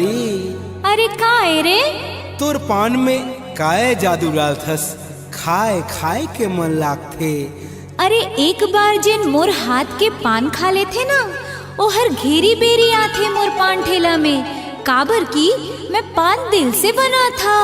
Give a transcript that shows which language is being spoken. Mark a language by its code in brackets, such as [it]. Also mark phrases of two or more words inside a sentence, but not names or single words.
[hne] अरे काहे रे तोर पान में काहे जादू डाल थस खाए खाए के मन लागथे अरे एक बार जिन मोर हाथ के पान खा ले थे ना ओ हर घेरी बेरी आथे मोर पान ठेला में काबर की मैं पान दिल से बना था।